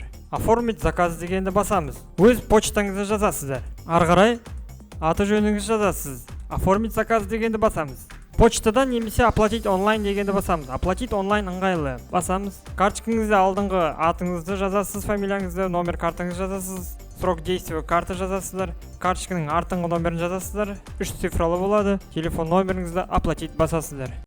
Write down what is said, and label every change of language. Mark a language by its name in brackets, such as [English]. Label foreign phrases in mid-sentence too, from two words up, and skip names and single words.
[Russian] Оформить заказ [Kazakh] дегенді басамыз. Өз почтаңызды жазасыздар. Ары қарай аты жөніңізді жазасыз. [Russian] Оформить заказ [Kazakh] дегенді басамыз. Почтадан немесе [Russian] оплатить онлайн [Kazakh] дегенді басамыз. [Russian] Оплатить онлайн [Kazakh] ыңғайлы. Басамыз. Карточкаңызды алдыңғы атыңызды жазасыз, фамилияңызды, номер картаңызды жазасыз. [Russian] Срок действия карты [Kazakh] жазасыздар. Карточканың артыңғы номерін жазасыздар. 3 цифралы болады. Телефон номеріңізді оплатить басасыздар.